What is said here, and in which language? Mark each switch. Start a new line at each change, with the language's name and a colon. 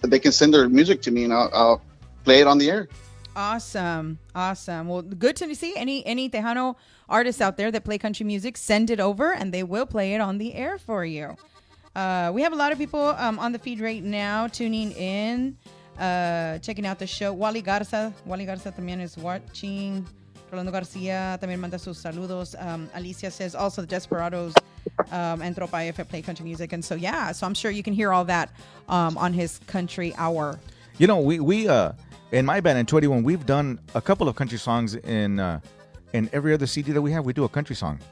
English: They can send their music to me, and I'll play it on the air. Awesome. Well, good to see any Tejano artists out there that play country music. Send it over, and they will play it on the air for you. We have a lot of people on the feed right now tuning in. Checking out the show.
Spanish: Wally Garza también
English: is watching.
Spanish: Rolando Garcia también manda sus saludos.
English: Alicia says also the Desperados and Tropa F play country music. And so, so I'm sure you can hear all that on his country hour. We in my band in 21, we've done a couple of country songs in every other CD that we have. We do a country song.